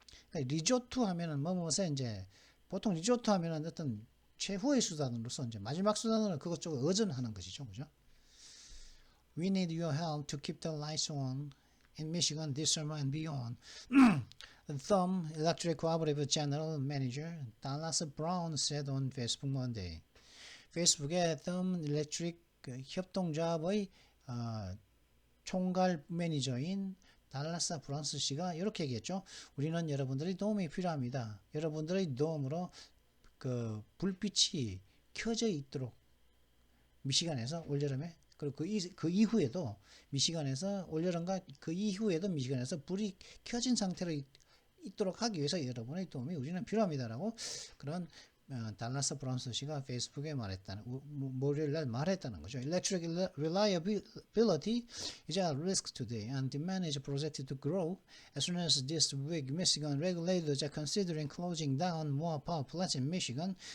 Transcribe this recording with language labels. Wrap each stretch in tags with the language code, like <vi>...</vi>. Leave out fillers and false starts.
<ko>그러니까 리조트 하면은 뭐뭐서 이제 보통 리조트 하면은 어떤 최후의 수단으로서 이제 마지막 수단으로 그것 쪽을 의존하는 것이죠, 그죠?</ko> <en>We need your help to keep the lights on in Michigan this summer and beyond. Thumb Electric Cooperative General Manager Dallas Brown said on Facebook Monday.</en> <ko>페이스북의 Thumb Electric 협동조합의 총괄 매니저인 달라스 브라운스 씨가 이렇게 얘기했죠. 우리는 여러분들의 도움이 필요합니다. 여러분들의 도움으로 그 불빛이 켜져 있도록 미시간에서 올여름에 그리고 그 이후에도 미시간에서 올여름과 그 이후에도 미시간에서 불이 켜진 상태로 있도록 하기 위해서 여러분의 도움이 우리는 필요합니다라고 그런 달라스 브라운스 씨가 페이스북에 목요일날 말했다는 거죠.</ko> <en>Electric reliability is at risk today, and demand is projected to grow. As soon as this week, Michigan regulators are considering closing down more power plants in Michigan.</en>